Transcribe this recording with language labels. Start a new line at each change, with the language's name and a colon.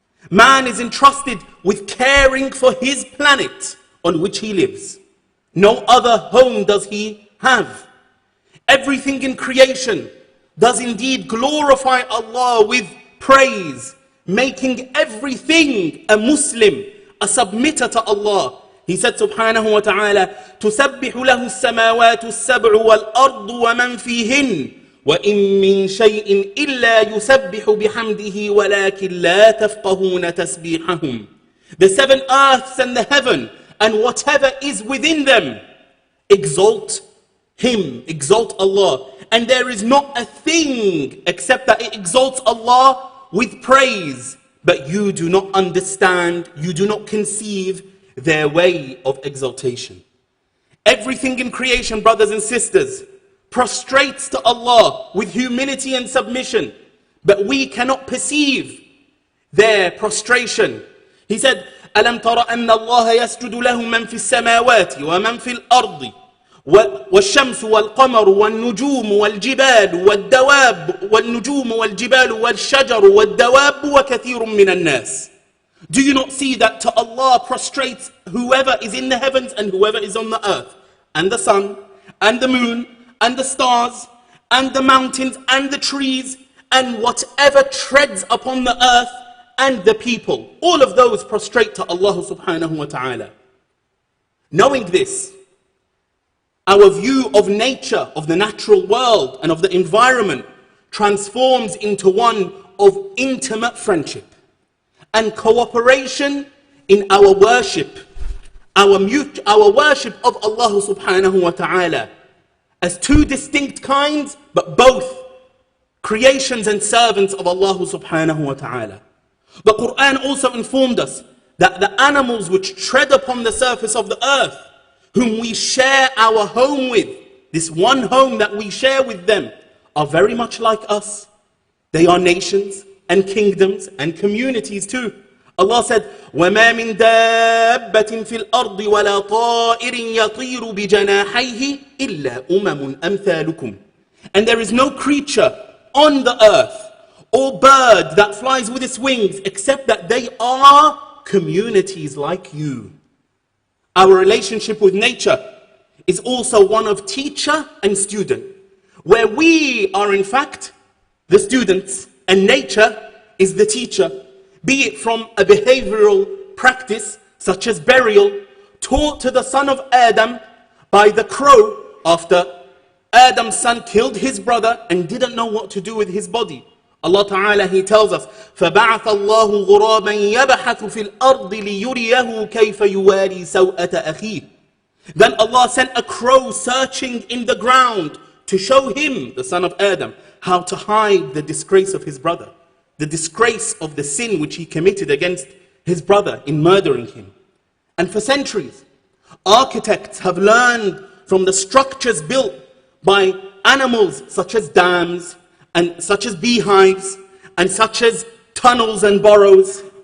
English: Man is entrusted with caring for his planet on which he lives. No other home does he have. Everything in creation does indeed glorify Allah with praise, making everything a Muslim, a submitter to Allah. He said subhanahu wa ta'ala,
Arabic: تُسَبِّحُ لَهُ السَّمَاوَاتُ السَّبْعُ وَالْأَرْضُ وَمَنْ فِيهِنْ وَإِن مِّن شَيْءٍ إِلَّا يُسَبِّحُ بِحَمْدِهِ وَلَكِنْ لَا تَفْقَهُونَ تَسْبِيحَهُمْ.
English: The seven earths and the heaven and whatever is within them exalt Him, exalt Allah. And there is not a thing except that it exalts Allah with praise. But you do not understand, you do not conceive their way of exaltation. Everything in creation, brothers and sisters, prostrates to Allah with humility and submission. But we cannot perceive their prostration. He said,
Arabic: أَلَمْ تَرَ أَنَّ اللَّهَ يَسْجُدُ لَهُ مَنْ فِي السَّمَاوَاتِ وَمَنْ فِي الْأَرْضِ والشمس والقمر والنجوم والجبال والدواب والنجوم والجبال والشجر والدواب وكثير من الناس.
English: Do you not see that to Allah prostrates whoever is in the heavens and whoever is on the earth, and the sun and the moon and the stars and the mountains and the trees and whatever treads upon the earth and the people? All of those prostrate to Allah subhanahu wa ta'ala. Knowing this, our view of nature, of the natural world and of the environment transforms into one of intimate friendship and cooperation in our worship, our worship of Allah subhanahu wa ta'ala, as two distinct kinds, but both creations and servants of Allah subhanahu wa ta'ala. The Qur'an also informed us that the animals which tread upon the surface of the earth, whom we share our home with, this one home that we share with them, are very much like us. They are nations and kingdoms and communities too. Allah said,
Arabic: وَمَا مِن دَابَّةٍ فِي الْأَرْضِ وَلَا طَائِرٍ يَطِيرُ بِجَنَاحَيْهِ إِلَّا أُمَمٌ أَمْثَالُكُمْ.
English: And there is no creature on the earth or bird that flies with its wings except that they are communities like you. Our relationship with nature is also one of teacher and student, where we are in fact the students and nature is the teacher, be it from a behavioral practice such as burial taught to the son of Adam by the crow after Adam's son killed his brother and didn't know what to do with his body. Allah Ta'ala, He tells us,
Arabic: فَبَعَثَ اللَّهُ غُرَابًا يَبْحَثُ فِي الْأَرْضِ لِيُرِيَهُ كَيْفَ يُوَارِي سَوْءَةَ أَخِيهِ.
English: Then Allah sent a crow searching in the ground to show him, the son of Adam, how to hide the disgrace of his brother, the disgrace of the sin which he committed against his brother in murdering him. And for centuries, architects have learned from the structures built by animals such as dams, and such as beehives, and such as tunnels and burrows.